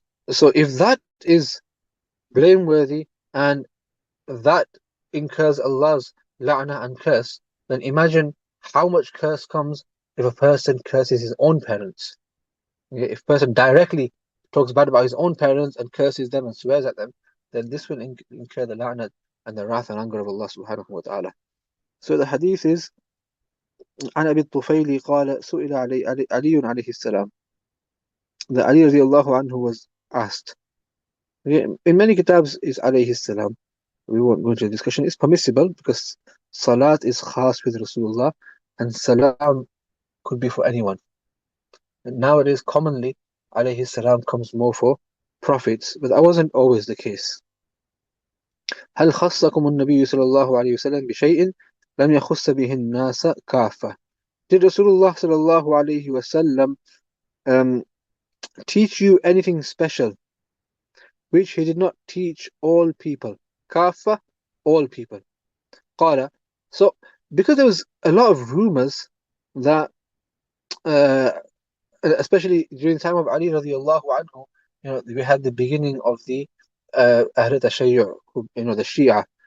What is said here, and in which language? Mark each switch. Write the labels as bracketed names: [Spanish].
[English] So if that is blameworthy and that incurs Allah's la'na and curse, then imagine how much curse comes if a person curses his own parents. If a person directly talks bad about his own parents and curses them and swears at them, then this will incur the la'na and the wrath and anger of Allah subhanahu wa ta'ala. So the hadith is [Arabic] عن أبي الطفيل قال سئل علي عليه السلام. [English] The Ali radiallahu anhu was asked. In many kitabs is alayhi salam. We won't go into the discussion. It's permissible because salat is khas with Rasulullah and salam could be for anyone. And nowadays, commonly, alayhi salam comes more for prophets, but that wasn't always the case. [Arabic] هل خصكم النبي صلى الله عليه وسلم بشيء لم يخص به الناس كافة. [English] Did Rasulullah [Arabic] صلى الله عليه وسلم [English] teach you anything special which he did not teach all people? كافة, all people. قال, so because there was a lot of rumors that especially during the time of Ali radiallahu anhu, we had the beginning of the Ahl Tashayyu', the Shia.